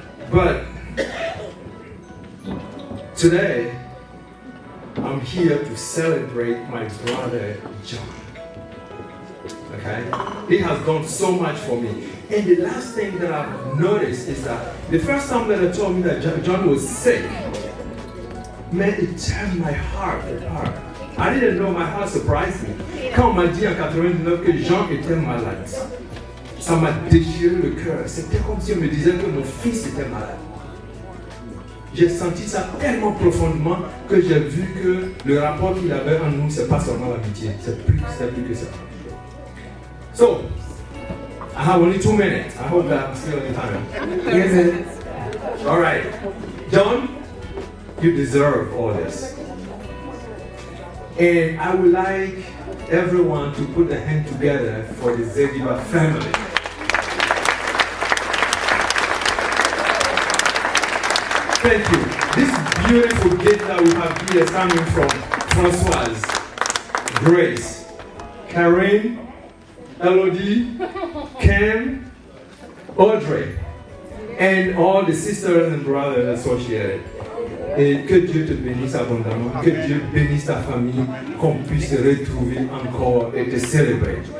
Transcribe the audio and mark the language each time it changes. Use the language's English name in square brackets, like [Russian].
[English] But today, I'm here to celebrate my brother John. Okay? He has done so much for me. And the last thing that I've noticed is that the first time that they told me that John was sick, man, it turned my heart apart. I didn't know, my heart surprised me. [French] Quand on m'a dit en 99 que Jean était malade, ça m'a déchiré le cœur. C'était comme si on me disait que mon fils était malade. J'ai senti ça tellement profondément que j'ai vu que le rapport qu'il avait en nous, c'est pas seulement l'amitié, c'est plus que ça. [English] So, I have only 2 minutes. I hope that I'm still in time. Yes. All right. John, you deserve all this. And I would like everyone to put their hand together for the Zeguiba family. Thank you. This beautiful gift that we have here is coming from Françoise, Grace, Karen, Elodie, Cam, Audrey, and all the sisters and brothers associated. [French] Et que Dieu te bénisse abondamment, que Dieu bénisse ta famille, qu'on puisse te retrouver encore et te célébrer.